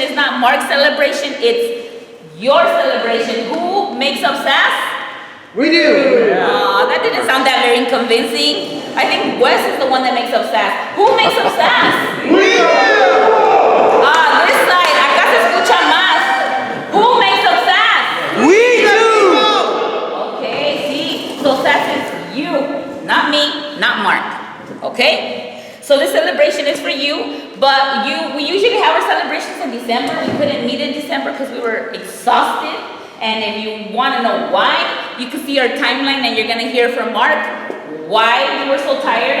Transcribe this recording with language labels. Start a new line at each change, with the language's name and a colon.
English: It's not Mark's celebration. It's your celebration. Who makes up SASS? We do. That didn't sound that very convincing. I think Wes is the one that makes up SASS. Who makes up SASS? We do. This side,
Spanish: acá se escucha más.
English: Who makes up SASS? We do. Okay, see, so SASS is you, not me, not Mark. Okay? So this celebration is for you, but we usually have our celebrations in December. We couldn't meet in December because we were exhausted. And if you want to know why, you can see our timeline and you're going to hear from Mark why we were so tired.